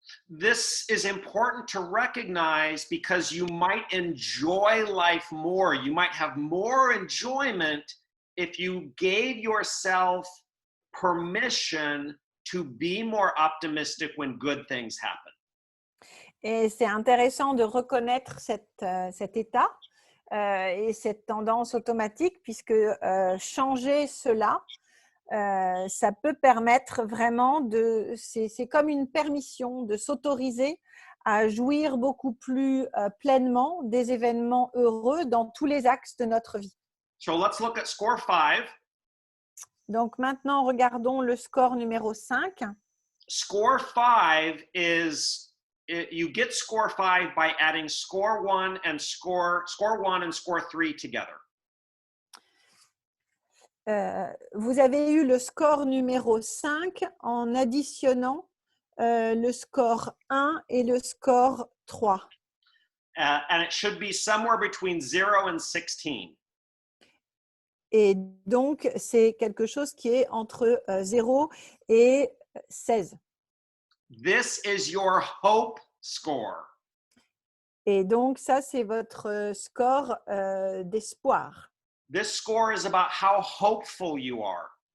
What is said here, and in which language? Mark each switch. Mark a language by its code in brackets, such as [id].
[en] This is important to recognize because you might enjoy life more. You might have more enjoyment if you gave yourself permission to be more optimistic when good things happen. [fr] Et c'est intéressant de reconnaître cet état et cette tendance automatique puisque changer cela, ça peut permettre vraiment c'est comme une permission de s'autoriser à jouir beaucoup plus pleinement des événements heureux dans tous les axes de notre vie. [en] So let's look at score 5. [fr] Donc maintenant, regardons le score numéro 5. [en] Score 5 is, you get score 5 by adding score 1 and score 1 and score 3 together. [fr] Vous avez eu le score numéro 5 en additionnant le score 1 et le score 3. [en] And it should be somewhere between 0 and 16. [fr] Et donc, c'est quelque chose qui est entre 0 et 16. [en] This is your hope score. [fr] Et donc, ça, c'est votre score d'espoir. [en] This score is about how hopeful you are.